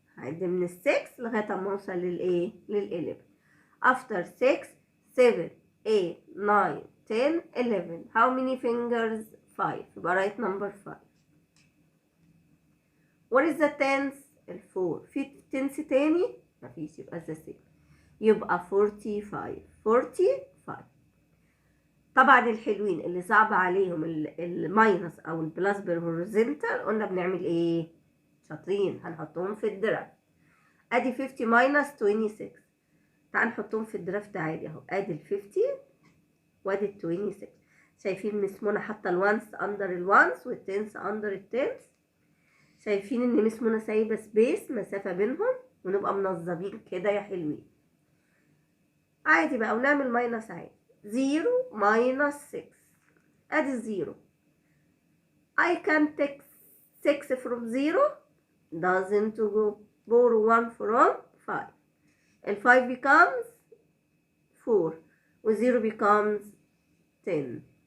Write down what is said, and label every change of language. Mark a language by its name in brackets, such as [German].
[Arabic] هعد من ال 6 لغاية ما اوصل للايه لل 11. [English] after 6 7 8 9 10 11. how many fingers 5 يبقى right number 5. what is the tenth ال 4. [Arabic] في تنس تاني مفيش يبقى [English] the same [Arabic] يبقى 45. 45. طبعا الحلوين اللي صعب عليهم الماينس او البلس بالهوريزونتال قلنا بنعمل ايه؟ شاطرين هنحطهم في الدرافت. ادي 50 ماينس 26. تعال نحطهم في الدرافت عادي اهو. ادي ال 50 وادي ال 26. شايفين مس منى حاطه الوانس اندر الوانس والتنس اندر التنس. شايفين ان مس منى سايبه سبيس مسافه بينهم ونبقى منظمين كده يا حلوين. عادي بقى ونعمل ماينس عادي. [English] 0 minus 6 ادي 0. I can take 6 from 0 doesn't go. borrow 1 from 5. [Arabic] ال 5 becomes 4 و 0 becomes 10.